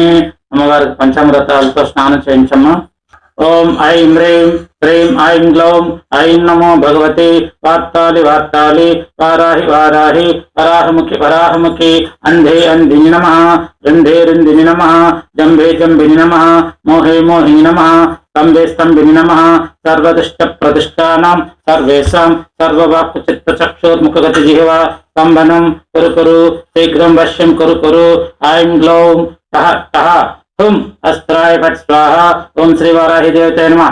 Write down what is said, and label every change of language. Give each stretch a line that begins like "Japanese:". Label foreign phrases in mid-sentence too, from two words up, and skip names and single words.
Telugu: అమ్మవారికి పంచామృతాలతో స్నానం చేయించమ్మా।
Sanskrit: ఓం ఐం హ్రీం హ్రీం ఐం గ్లౌం ఐం నమో భగవతి వార్తాలి వార్తాలి వారాహి వారాహి వరాహముఖి వరాహముఖి అంధే అంధిని నమః రుంధే రుంధిని నమః జంభే జంభిని నమః మోహే మోహిని నమః स्तंभे स्तंभिनि नमः। सर्वदुष्ट प्रतिष्ठानां सर्वेषां सर्ववाक् चित्तचक्षुर्मुखगति जिह्वा स्तंभनं कुरु कुरु शीघ्रं वश्यं कुरु कुरु। ऐं ग्लौं टः टः हुं अस्त्राय फट् स्वाहा। ओं श्री वाराहि देवते नमः।